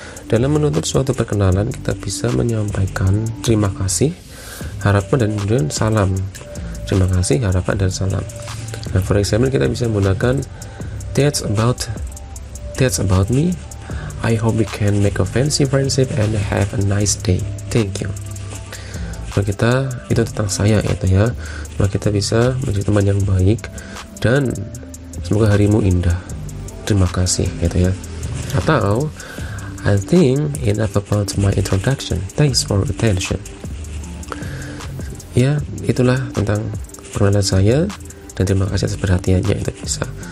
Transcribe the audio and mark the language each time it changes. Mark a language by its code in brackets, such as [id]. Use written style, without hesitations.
[id] Dalam menutup suatu perkenalan, kita bisa menyampaikan terima kasih, harapan, dan kemudian salam. Terima kasih, harapan, dan salam. Nah, [en] for example, [id] kita bisa menggunakan [en] that's about me. I hope we can make a fancy friendship and have a nice day. Thank you. [id] Kalau kita itu tentang saya gitu ya, maka kita bisa menjadi teman yang baik dan semoga harimu indah. Terima kasih gitu ya. Atau [en] I think enough about my introduction. Thanks for attention. [id] Ya, itulah tentang perkenalan saya dan terima kasih atas perhatiannya, itu bisa.